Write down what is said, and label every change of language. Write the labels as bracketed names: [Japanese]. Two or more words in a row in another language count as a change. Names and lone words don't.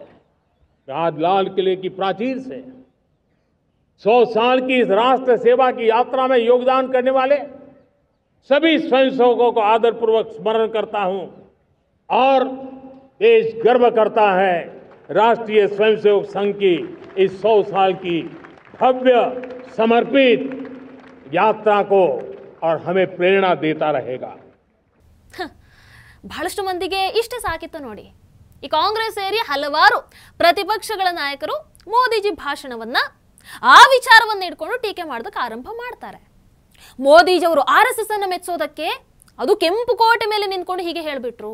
[Hindi] आज लाल किले की प्राचीर से 100 साल की इस राष्ट्र सेवा की यात्रा में योगदान करने वाले सभी स्वयंसेवकों को आदरपूर्वक स्मरण करता हूं और देश गर्व करता है राष्ट्रीय स्वयंसेवक संघ की इस 100 साल की भव्य समर्पित यात्रा को और हमें प्रेरणा देता रहेगा. [Kannada] ಬಹಳಷ್ಟು ಮಂದಿಗೆ ಇಷ್ಟೇ ಸಾಕಿತ್ತು ನೋಡಿ. ಈ ಕಾಂಗ್ರೆಸ್ ಸೇರಿ ಹಲವಾರು ಪ್ರತಿಪಕ್ಷಗಳ ನಾಯಕರು ಮೋದಿಜಿ ಭಾಷಣವನ್ನ ಆ ವಿಚಾರವನ್ನ ಇಟ್ಕೊಂಡು ಟೀಕೆ ಮಾಡೋದಕ್ಕೆ ಆರಂಭ ಮಾಡ್ತಾರೆ. ಮೋದಿಜಿ ಅವರು RSS ಅನ್ನ ಮೆಚ್ಚೋದಕ್ಕೆ ಅದು ಕೆಂಪು ಕೋಟೆ ಮೇಲೆ ನಿಂತ್ಕೊಂಡು ಹೀಗೆ ಹೇಳ್ಬಿಟ್ರು.